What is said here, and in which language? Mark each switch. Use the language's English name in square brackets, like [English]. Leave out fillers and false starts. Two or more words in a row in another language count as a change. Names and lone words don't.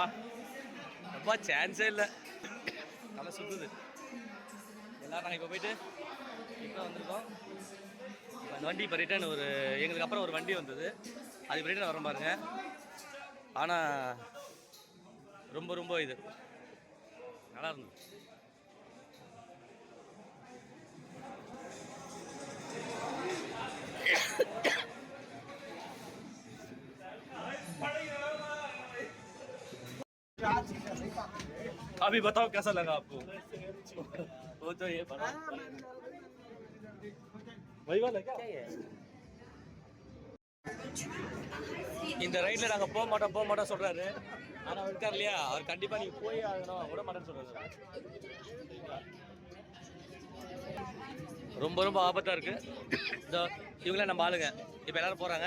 [Tamil] அப்பா சான்ஸே இல்லை, நல்லா சுற்றுது. எல்லோரும் நாங்கள் இப்போ போயிட்டு இப்போ வந்திருக்கோம். அந்த வண்டி இப்போ ரிட்டர்ன் எங்களுக்கு அப்புறம் ஒரு வண்டி வந்தது, அது இப்போ ரிட்டர்ன் வரோம் பாருங்க. ஆனால் ரொம்ப இது நல்லா இருந்தது. [Hindi] अभी बताओ कैसा लगा आपको? वो तो ये बना वही वाला क्या है? [Tamil] இந்த ரைட்ல நாங்க போக மாட்டோம் சொல்றாரு. ஆனா இருக்கார் இல்லையா, அவர் கண்டிப்பா நீங்க போய் ஆகணும் விட மாட்டேன்னு சொல்றாரு. ரொம்ப ஆபத்தா இருக்கு. இந்த இவங்களே நம்ம ஆளுங்க இப்போ எல்லாரும் போறாங்க.